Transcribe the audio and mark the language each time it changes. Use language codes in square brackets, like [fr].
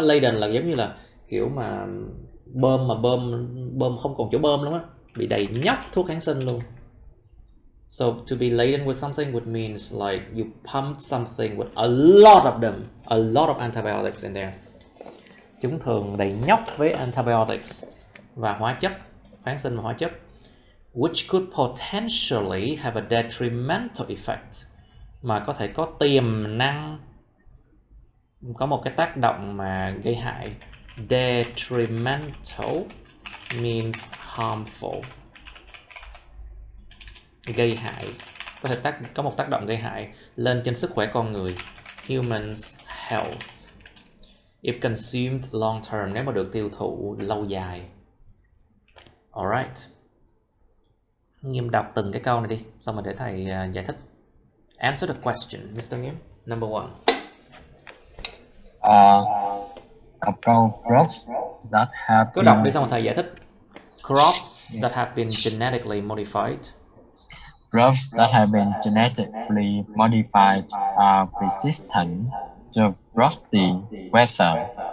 [vi] Laden là giống như là kiểu mà bơm không còn chỗ bơm luôn á, bị đầy nhóc thuốc kháng sinh luôn. [en] So to be laden with something would means like you pumped something with a lot of them, a lot of antibiotics in there. [vi] Chúng thường đầy nhóc với antibiotics và hóa chất, kháng sinh và hóa chất, [en] which could potentially have a detrimental effect, [vi] mà có thể có tiềm năng có một cái tác động mà gây hại. [en] Detrimental means harmful, [vi] gây hại, có thể có một tác động gây hại lên trên sức khỏe con người, [en] human's health, if consumed long term, [vi] nếu mà được tiêu thụ lâu dài. Alright, Nghiêm đọc từng cái câu này đi, xong rồi để thầy giải thích. [en] Answer the question, Mr. Nghiêm. Number 1. About crops that have [vi] Cứ đọc đi xong rồi thầy giải thích. [en] Crops that have been genetically modified. Crops that have been genetically modified are resistant to frosty weather.